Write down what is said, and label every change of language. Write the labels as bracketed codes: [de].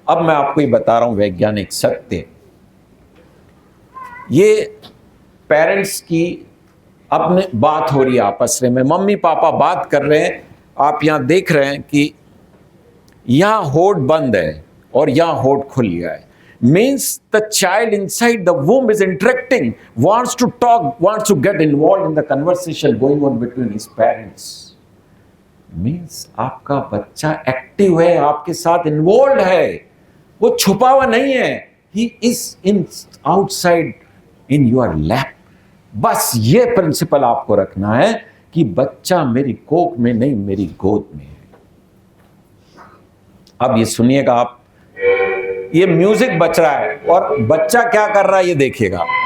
[hi] अब मैं आपको ये बता रहा हूं वैज्ञानिक सत्य। ये पेरेंट्स की अपने बात हो रही है आपस में, मम्मी पापा बात कर रहे हैं। आप यहां देख रहे हैं कि यहां होठ बंद है और यहां होठ खुल गया है। [en] Means the child inside the womb is interacting, wants to talk, wants to get involved in the conversation going on between his parents. [hi] Means आपका बच्चा एक्टिव है, आपके साथ इन्वॉल्व है, वो छुपा हुआ नहीं है। [en] He is in outside in your lap. [hi] बस ये प्रिंसिपल आपको रखना है कि बच्चा मेरी कोख में नहीं, मेरी गोद में है। अब ये सुनिएगा आप, ये म्यूजिक बज रहा है और बच्चा क्या कर रहा है ये देखिएगा।